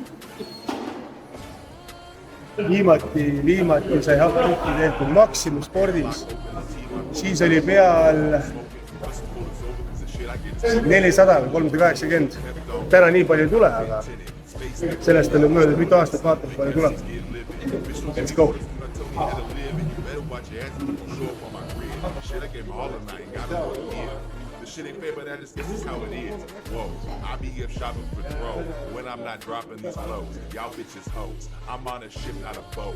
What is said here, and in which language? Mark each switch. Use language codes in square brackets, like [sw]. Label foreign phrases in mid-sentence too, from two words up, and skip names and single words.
[et] Viimati sai hakk-kükki tehtud Maximus spordis. Siis oli peal 400 või 380. Täna nii palju ei tule, aga sellest on nüüd möödas mitu aastat vaatab, palju tuleb. [en] Let's go! Shit ain't fair, but that is, this is how it is. Whoa, I be up shopping for throw when I'm not dropping these flows. Y'all bitches hoes. I'm on a ship, not a boat.